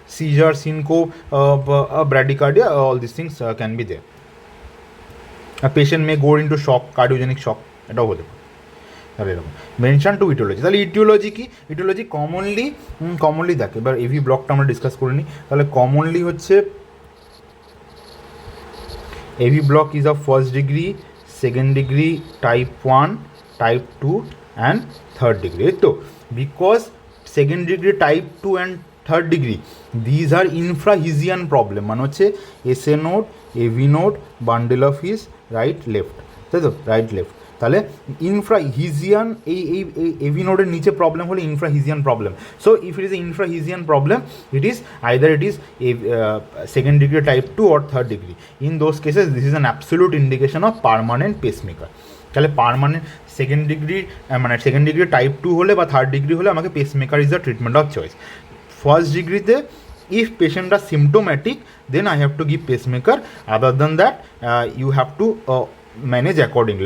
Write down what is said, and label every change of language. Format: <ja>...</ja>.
<en>Seizure, syncope, bradycardia, all this things can be there. Patient may go into shock, cardiogenic shock,</en> <bn>এটাও হতে পারে। তাহলে এরকম</bn> <en>Mention to aetiology.</en> <bn>তাহলে aetiology কি? ইটিওলজি কমনলি দেখ, এবার AV ব্লকটা আমরা ডিসকাস করে নিই। তাহলে কমনলি হচ্ছে</bn> <en>AV block is of first degree, second degree, type 1, type 2 and third degree. So because second degree, type 2 and third degree, these are infrahesian problem,</en> <bn>মানে হচ্ছে</bn> <en>SA node, AV node, bundle of his, right left,</en> <bn>তাই তো,</bn> <en>right left।</en> <bn>তাহলে ইনফ্রাহিজিয়ান এই AV নোডের নিচে problem হলে ইনফ্রাহিজিয়ান problem.</bn> <en>So if it is a infrahisian problem, it is either it is second degree type 2 or third degree. In those cases this is an absolute indication of permanent pacemaker.</en> <bn>তাহলে permanent second degree type 2 হলে বা third degree হলে আমাকে</bn> <en>Pacemaker is the treatment of choice.</en> <bn>First ডিগ্রিতে</bn> <en>If patient are symptomatic, then I have to give pacemaker. Other than that, you have to manage accordingly.</en>